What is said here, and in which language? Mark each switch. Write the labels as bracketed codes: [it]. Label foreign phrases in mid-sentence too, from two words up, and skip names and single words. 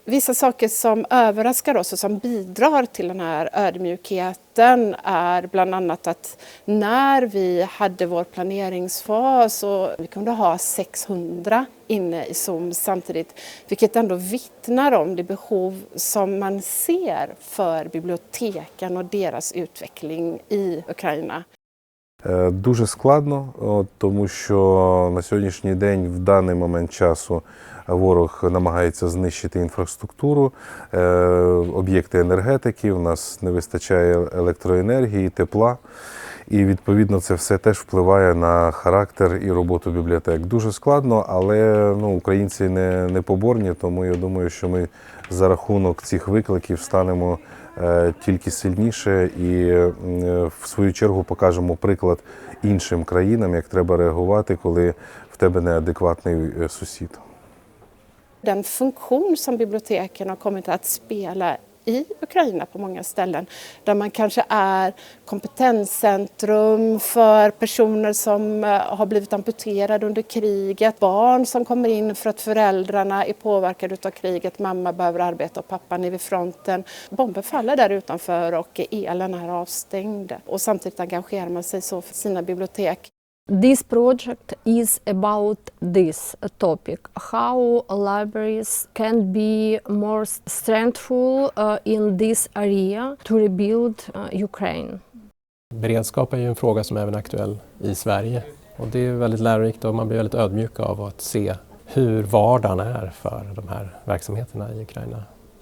[sv] Vissa saker som överraskar oss och som bidrar till den här ödmjukheten är bland annat att när vi hade vår planeringsfas och vi kunde ha 600 inne i Zoom samtidigt, vilket ändå vittnar om det behov som man ser för biblioteken och deras utveckling i Ukraina. [uk] Дуже складно, тому що на сьогоднішній день, в даний момент часу, ворог намагається знищити інфраструктуру, об'єкти енергетики, у нас не вистачає електроенергії, тепла. І, відповідно, це все теж впливає на характер і роботу бібліотек. Дуже складно, але українці не поборні, тому я думаю, що ми за рахунок цих викликів станемо тільки сильніше і, в свою чергу, покажемо приклад іншим країнам, як треба реагувати, коли в тебе неадекватний сусід. [sv] Den funktion som biblioteken har kommit att spela i Ukraina på många ställen, där man kanske är kompetenscentrum för personer som har blivit amputerade under kriget, barn som kommer in för att föräldrarna är påverkade av kriget, mamma behöver arbeta och pappan är vid fronten. Bomber faller där utanför och elen är avstängd och samtidigt engagerar man sig så för sina bibliotek. [en] This project is about this topic, how libraries can be more strengthful in this area to rebuild Ukraine. [sv] Beredskap är ju en fråga som även är aktuell i Sverige. Och det är väldigt lärorikt och man blir väldigt ödmjuk av att se hur vardagen är för de här verksamheterna i Ukraina.